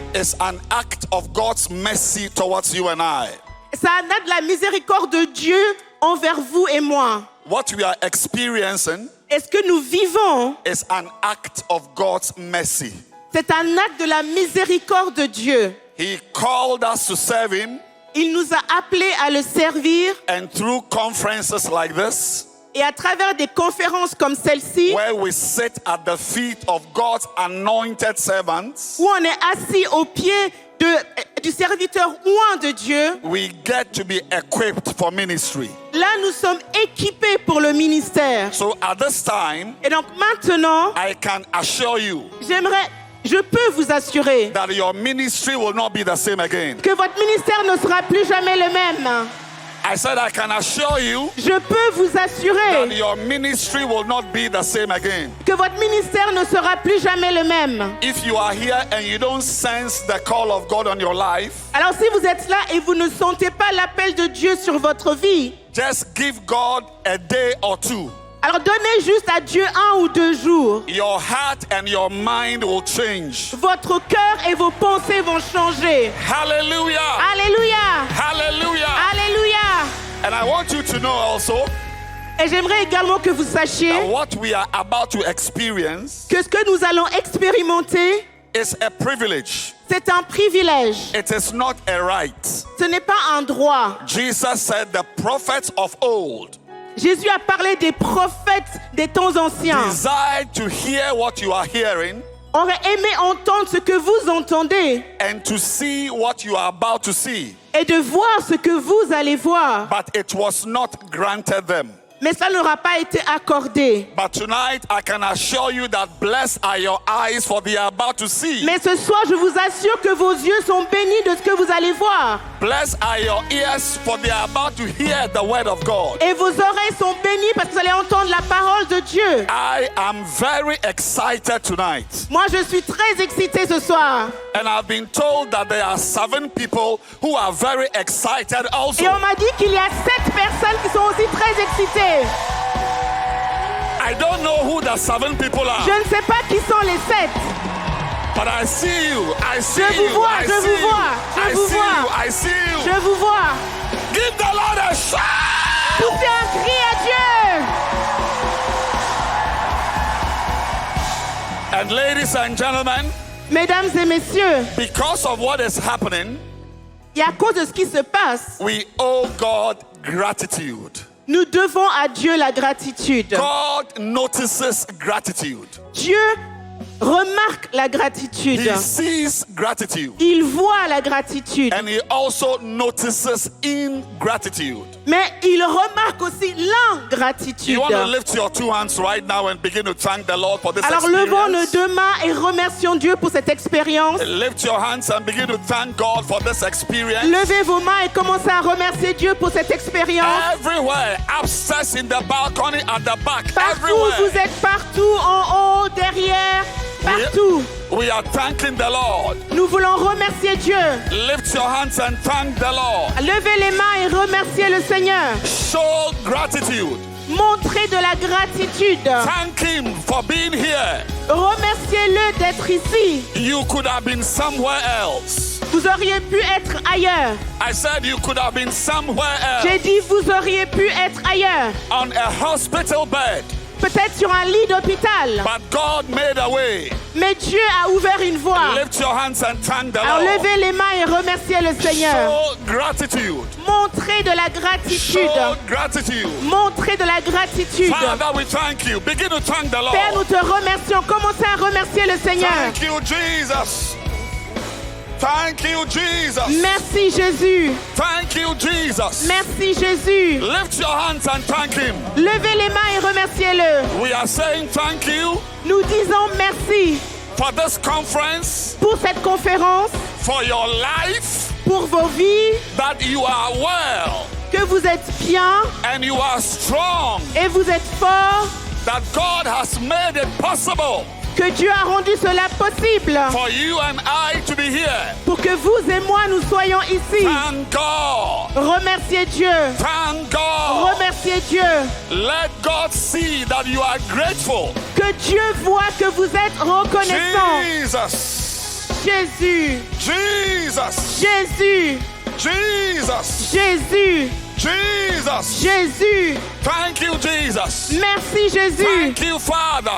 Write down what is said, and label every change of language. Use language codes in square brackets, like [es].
[en] is an act of God's mercy towards you and I. [fr] c'est un acte de la miséricorde de Dieu envers vous et moi. [en] What we are experiencing [fr] Et ce que nous vivons, [en] is an act of God's mercy. [fr] c'est un acte de la miséricorde de Dieu. [en] He called us to serve Him, [fr] Il nous a appelés à le servir [en] and through conferences like this, [fr] et à travers des conférences comme celle-ci, [en] where we sit at the feet of God's anointed servants, [fr] où on est assis aux pieds du serviteur oint de Dieu, [en] we get to be equipped for ministry. [fr] là nous sommes équipés pour le ministère. [en] So at this time, [fr] Et donc maintenant, [en] I can assure you [fr] je peux vous assurer [en] that your ministry will not be the same again. [fr] que votre ministère ne sera plus jamais le même. [en] I said I can assure you [fr] Je peux vous [en] that [fr] assurer [en] your ministry will not be the same again. [fr] que votre ministère ne sera plus jamais le même. [en] If you are here and you don't sense the call of God on your life, [fr] Alors si vous êtes là et vous ne sentez pas l'appel de Dieu sur votre vie, [en] just give God a day or two. [fr] alors donnez juste à Dieu 1 ou 2 jours. [en] Your heart and your mind will change. [fr] Votre cœur et vos pensées vont changer. [en] Hallelujah! [fr] Alléluia! [en] Hallelujah! [fr] Alléluia! [en] And I want you to know also [fr] Et j'aimerais également que vous sachiez [en] that what we are about to experience [fr] que ce que nous allons expérimenter, [en] is a privilege. [fr] c'est un privilège. [en] It is not a right. [fr] Ce n'est pas un droit. [en] Jesus said the prophets of old [fr] Jésus a parlé des prophètes des temps anciens. [en] desired to hear what you are hearing [fr] Aurait aimé entendre ce que vous entendez [en] and to see what you are about to see, [fr] et de voir ce que vous allez voir. [en] but it was not granted them. [fr] Mais ça n'aura pas été accordé. [en] But tonight I can assure you that blessed are your eyes for they are about to see. [fr] Mais ce soir, je vous assure que vos yeux sont bénis de ce que vous allez voir. [en] Blessed are your ears for they are about to hear the word of God. [fr] Et vos oreilles sont bénies parce que vous allez entendre la parole de Dieu. [en] I am very excited tonight. [fr] Moi, je suis très excitée ce soir. [en] And I've been told that there are 7 people who are very excited also. [fr] Et on m'a dit qu'il y a 7 personnes qui sont aussi très excitées. [en] I don't know who the 7 people are, [fr] Je ne sais pas qui sont les 7. [en] but I see you. I see [fr] Je vous [en] you. [fr] vois, je [en] see [fr] vous [en] you. [fr] vois, je [en] I [fr] vous [en] see [fr] vois. [en] you. I see you. [fr] Je vous vois. [en] Give the Lord a shout. [fr] Poussez un cri à Dieu. [en] And ladies and gentlemen, [fr] Mesdames et messieurs, [en] because of what is happening, [fr] et à cause de ce qui se passe, [en] we owe God gratitude. [fr] nous devons à Dieu la gratitude. [en] God notices gratitude. [fr] Dieu remarque la gratitude. [en] He sees gratitude. [fr] Il voit la gratitude. [en] And he also notices ingratitude. [fr] Mais il remarque aussi l'ingratitude. [en] You want to lift your 2 hands right now and begin to thank the Lord for this [fr] Alors levons nos [en] experience. [fr] 2 mains et remercions Dieu pour cette expérience. [en] Lift your hands and begin to thank God for this experience. [fr] Levez vos mains et commencez à remercier Dieu pour cette expérience. [en] Everywhere, upstairs, in the balcony, at the back, [fr] Partout, [en] everywhere. [fr] vous êtes partout, en haut, derrière, partout. [en] We are thanking the Lord. [fr] Nous voulons remercier Dieu. [en] Lift your hands and thank the Lord. [fr] Levez les mains et remerciez le Seigneur. [en] Show gratitude. [fr] Montrez de la gratitude. [en] Thank Him for being here. [fr] Remerciez-le d'être ici. [en] You could have been somewhere else. [fr] Vous auriez pu être ailleurs. [en] I said you could have been somewhere [fr] J'ai [en] else. [fr] dit vous auriez pu être ailleurs. [en] On a hospital bed. [fr] Peut-être sur un lit d'hôpital. [en] But God made a way. [fr] Mais Dieu a ouvert une voie. [en] Lift your hands and thank the [fr] Alors [en] Lord. [fr] levez les mains et remerciez le Seigneur. [en] Show gratitude. [fr] Montrez de la gratitude. [en] Show gratitude. [fr] Montrez de la gratitude. [en] Father, we thank you. Begin to thank the [fr] Père, nous [en] Lord. [fr] te remercions. Commencez à remercier le Seigneur. [en] Thank you, Jesus. Thank you, Jesus. [fr] Merci Jésus. [en] Thank you, Jesus. [fr] Merci Jésus. [en] Lift your hands and thank Him. [fr] Levez les mains et remerciez-le. [en] We are saying thank you [fr] Nous disons merci [en] for this conference, [fr] pour cette conférence, [en] for your life, [fr] pour vos vies, [en] that you are well [fr] que vous êtes bien [en] and you are strong, [fr] et vous êtes forts, [en] that God has made it possible [fr] que Dieu a rendu cela possible [en] for you and I to be here. [fr] pour que vous et moi nous soyons ici. [en] Thank God. [fr] Remerciez Dieu. [en] Thank God. [fr] Remerciez Dieu. [en] Let God see that you are grateful. [fr] Que Dieu voit que vous êtes reconnaissant. [en] Jesus. [fr] Jésus. [en] Jesus. [fr] Jésus. [en] Jesus. [fr] Jésus. [en] Jesus. [fr] Jésus. [en] Thank you, Jesus. [fr] Merci Jésus. [en] Thank you, Father.